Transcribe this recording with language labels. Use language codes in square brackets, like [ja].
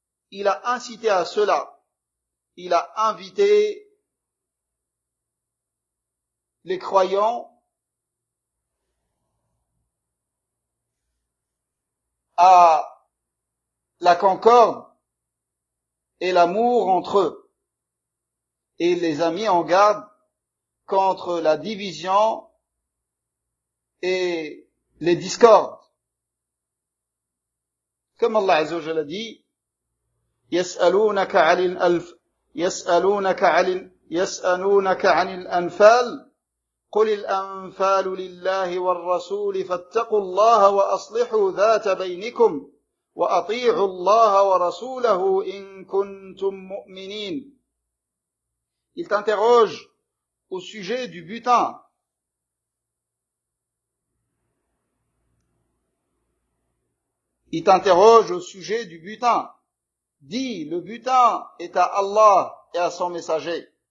[fr] Il a incité à cela. Il a invité les croyants à la concorde et l'amour entre eux. Et les a mis en garde contre la division et les discordes. [ar] كما الله عز وجل دي يسألونك عن الأنفال قل الأنفال لله والرسول فاتقوا الله وأصلحوا ذات بينكم وأطيعوا الله ورسوله إن كنتم مؤمنين. [fr] Il t'interroge au sujet du butin. Il t'interroge au sujet du butin. Dis, le butin est à Allah et à son messager.